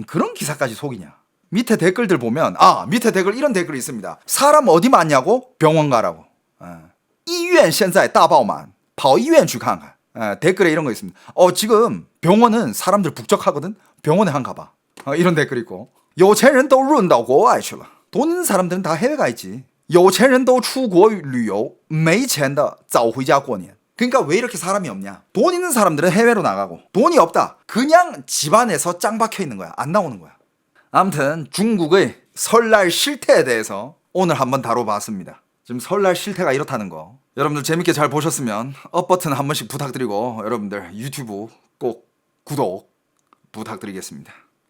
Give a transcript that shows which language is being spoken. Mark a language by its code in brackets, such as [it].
[ko] 그런 기사까지 속이냐. 밑에 댓글들 보면 밑에 댓글 이런 댓글이 있습니다. 사람 어디 많냐고? 병원 가라고. [zh] 医院现在大爆满跑医院去看看. [ko] 댓글에 이런 거 있습니다. 지금 병원은 사람들 북적하거든. 병원에 한 가봐. 이런 댓글 있고. [zh] 有钱人都润到国外去了. [ko] 돈 있는 사람들은 다 해외 가 있지. [zh] 有钱人都出国旅游没钱的早回家过年. [ko] 그러니까 왜 이렇게 사람이 없냐? 돈 있는 사람들은 해외로 나가고 돈이 없다. 그냥 집안에서 짱 박혀 있는 거야. 안 나오는 거야. 아무튼 중국의 설날 실태에 대해서 오늘 한번 다뤄봤습니다. 지금 설날 실태가 이렇다는 거. 여러분들 재밌게 잘 보셨으면 업 버튼 한 번씩 부탁드리고 여러분들 유튜브 꼭 구독 부탁드리겠습니다.